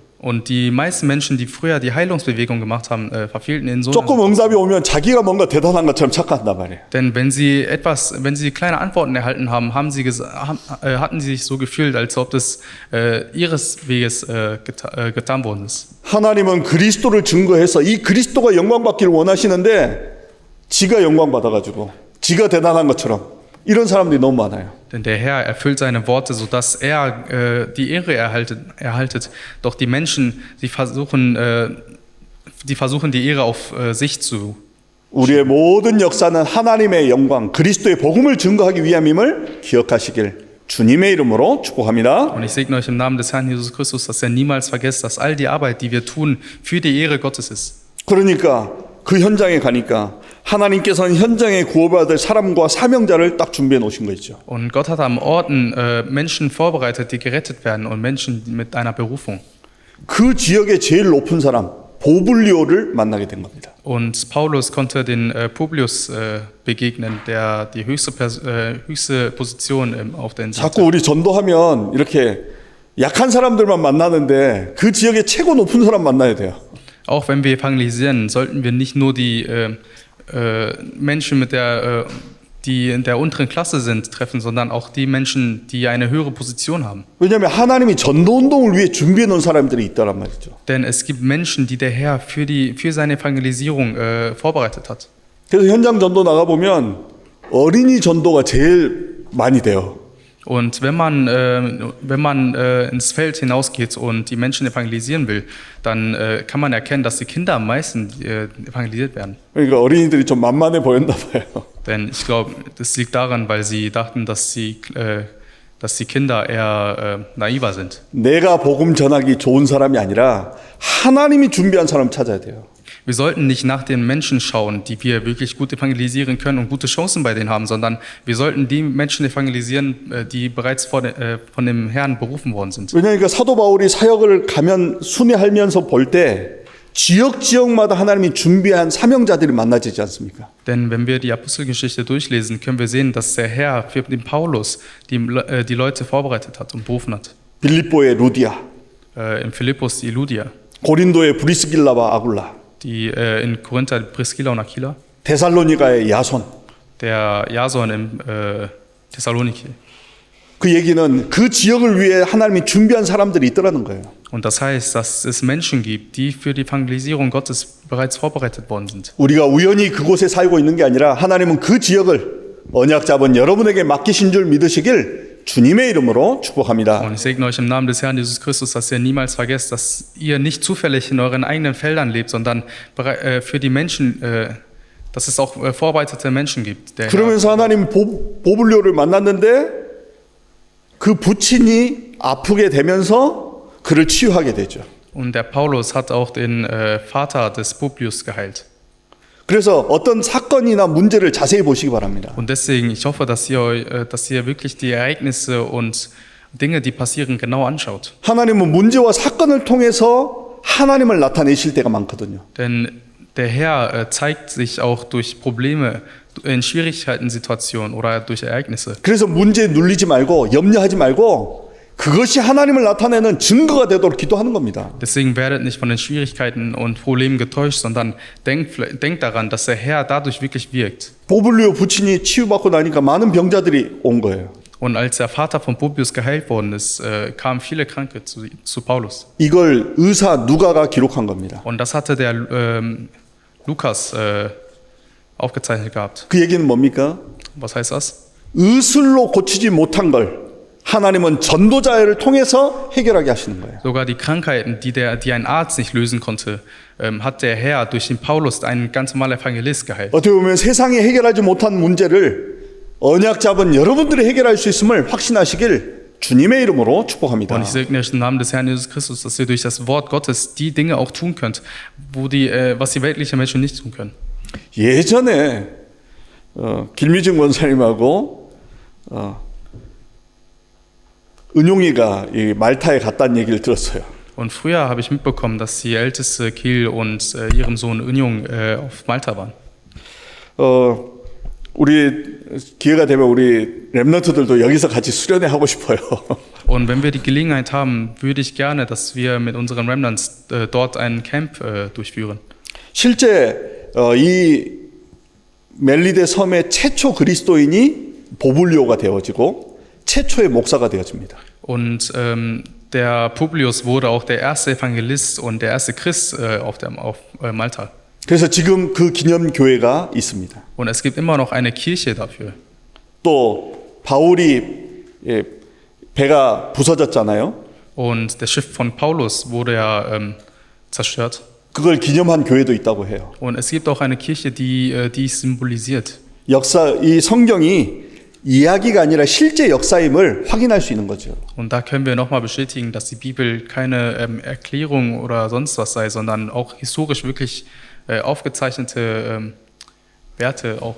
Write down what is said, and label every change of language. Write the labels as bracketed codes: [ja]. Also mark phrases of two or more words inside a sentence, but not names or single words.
[de] Und die meisten Menschen, die früher die Heilungsbewegung gemacht haben, verfehlten in so [ko] 조금 [de] einer [ko] 응답이 오면 자기가 뭔가 대단한 것처럼 착각한단 말이에요. [de] Denn wenn sie kleine Antworten erhalten haben, hatten sie sich so gefühlt, als ob das ihres Weges getan worden ist. [ko] 하나님은 그리스도를 증거해서 이 그리스도가 영광받기를 원하시는데 지가 영광받아가지고 지가 대단한 것처럼 이런 사람들이 너무 많아요. [de] Denn der Herr erfüllt seine Worte, sodass er die Ehre erhaltet. Doch die Menschen, die versuchen die Ehre auf sich zu. [ko] 우리의 모든 역사는 하나님의 영광, 그리스도의 복음을 증거하기 위함임을 기억하시길 주님의 이름으로 축복합니다. [de] Und ich segne euch im Namen des Herrn Jesus Christus, dass ihr niemals vergesst, dass all die Arbeit, die wir tun, für die Ehre Gottes ist. [ko] 그러니까 그 현장에 가니까 하나님께서는 현장에 구원받을 사람과 사명자를 딱 준비해 놓으신 거 있죠. [de] Und Gott hat am Orten Menschen vorbereitet, die gerettet werden und Menschen mit einer Berufung. [ko] 그 지역의 제일 높은 사람 보블리오를 만나게 된 겁니다. [de] Und Paulus konnte den Publius begegnen, der die höchste Position auf der Insel [ko] 자꾸 [de] hatte. [ko] 우리 전도하면 이렇게 약한 사람들만 만나는데 그 지역의 최고 높은 사람 만나야 돼요. [de] Auch wenn wir evangelisieren, sollten wir nicht nur die Menschen, die in der unteren Klasse sind, treffen, sondern auch die Menschen, die eine höhere Position haben. [ko] 왜냐하면 하나님이 전도운동을 위해 준비해 놓은 사람들이 있다란 말이죠. [de] Denn es gibt Menschen, die der Herr für seine Evangelisierung vorbereitet hat. [ko] 그래서 현장 전도 나가보면 어린이 전도가 제일 많이 돼요. [de] Und wenn man ins Feld hinausgeht und die Menschen evangelisieren will, dann kann man erkennen, dass die Kinder am meisten evangelisiert werden. [ko] 그러니까 어린이들이 좀 만만해 보였나 봐요. [de] Denn ich glaube, das liegt daran, weil sie dachten, dass die Kinder eher naiver sind. [ko] 내가 복음 전하기 좋은 사람이 아니라 하나님이 준비한 사람 찾아야 돼요. [de] Wir sollten nicht nach den Menschen schauen, die wir wirklich gut evangelisieren können und gute Chancen bei denen haben, sondern wir sollten die Menschen evangelisieren, die bereits von dem Herrn berufen worden sind. [ko] 왜냐하니까 사도 바울이 사역을 가면 순회하면서 볼 때 지역마다 하나님이 준비한 사명자들이 만나지지 않습니까? [de] Denn wenn wir die Apostelgeschichte durchlesen, können wir sehen, dass der Herr für den Paulus die Leute vorbereitet hat und berufen hat. [ko] 빌립보의 루디아, [de] In Philippus die Lydia, [ko] 고린도의 브리스길라와 아굴라, [de] die in Korinther Priscilla und Aquila, [ko] 데살로니가의 야손. [de] der Jason in Thessaloniki. [ko] 그 얘기는 그 지역을 위해 하나님이 준비한 사람들이 있더라는 거예요. [de] Und das heißt, dass es Menschen gibt, die für die Evangelisierung Gottes bereits vorbereitet worden sind. [ko] 우리가 우연히 그곳에 살고 있는 게 아니라 하나님은 그 지역을 언약 잡은 여러분에게 맡기신 줄 믿으시길 주님의 이름으로 축복합니다. [de] Und ich segne euch im Namen des Herrn Jesus Christus, dass ihr niemals vergesst, dass ihr nicht zufällig in euren eigenen Feldern lebt, sondern für die Menschen, dass es auch vorbereitete Menschen gibt. [ko] 그러면서 하나님 보블리오를 만났는데 그 부친이 아프게 되면서 그를 치유하게 되죠. [de] Und der Paulus hat auch den Vater des Publius geheilt. [ko] 그래서 어떤 사건이나 문제를 자세히 보시기 바랍니다. [de] Und deswegen, ich hoffe, dass ihr wirklich die Ereignisse und Dinge, die passieren, genau anschaut. [ko] 하나님은 문제와 사건을 통해서 하나님을 나타내실 때가 많거든요. [de] Denn der Herr zeigt sich auch durch Probleme, in Schwierigkeiten, Situationen oder durch Ereignisse. [ko] 그래서 문제에 눌리지 말고 염려하지 말고 그것이 하나님을 나타내는 증거가 되도록 기도하는 겁니다. [de] Deswegen werdet nicht von den Schwierigkeiten und Problemen getäuscht, sondern denkt daran, dass der Herr dadurch wirklich wirkt. [ko] 보블리오 부친이 치유받고 나니까 많은 병자들이 온 거예요. [de] Und als der Vater von Publius geheilt worden ist, kamen viele Kranke zu Paulus. [ko] 이걸 의사 누가가 기록한 겁니다. [de] Und das hatte der Lukas aufgezeichnet gehabt. [ko] 그 얘기는 뭡니까? [de] Was heißt das? [ko] 의술로 고치지 못한 걸 하나님은 전도자를 통해서 해결하게 하시는 거예요. [de] Sogar die Krankheiten, die ein Arzt nicht lösen konnte, hat der Herr durch den Paulus, einen ganz normalen Evangelist, geheilt. [ko] 어떻게 보면 세상이 해결하지 못한 문제를 언약 잡은 여러분들이 해결할 수 있음을 확신하시길 주님의 이름으로 축복합니다. [de] Und ich segne euch im Namen des Herrn Jesus Christus, dass ihr durch das Wort Gottes die Dinge auch tun könnt, was die weltlichen Menschen nicht tun können. [ko] 예전에 김미중 원사님하고 은용이가 이 말타에 갔다는 얘기를 들었어요. [de] Und früher habe ich mitbekommen, dass die älteste Kiel und ihrem Sohn Önjung auf Malta waren. [ko] 우리 기회가 되면 우리 랩런트들도 여기서 같이 수련회 하고 싶어요. [de] Und wenn wir die Gelegenheit haben, würde ich gerne, dass wir mit unseren Remnants dort ein Camp durchführen. [ko] 실제 이 멜리데 섬의 최초 그리스도인이 보블리오가 되어지고 최초의 목사가 되어집니다. [de] Und der Publius wurde auch der erste Evangelist und der erste Christ auf Malta. [ko] 그래서 지금 그 기념 교회가 있습니다. [de] Und es gibt immer noch eine Kirche dafür. [ko] 또 바울이 배가 부서졌잖아요. [de] Und das Schiff von Paulus wurde ja zerstört. [ko] 그걸 기념한 교회도 있다고 해요. [de] Und es gibt auch eine Kirche, die dies symbolisiert. [ko] 이 성경이 이야기가 아니라 실제 역사임을 확인할 수 있는 거죠. [de] Und da können wir nochmal bestätigen, dass die Bibel keine Erklärung oder sonst was sei, sondern auch historisch wirklich aufgezeichnete Werte auch.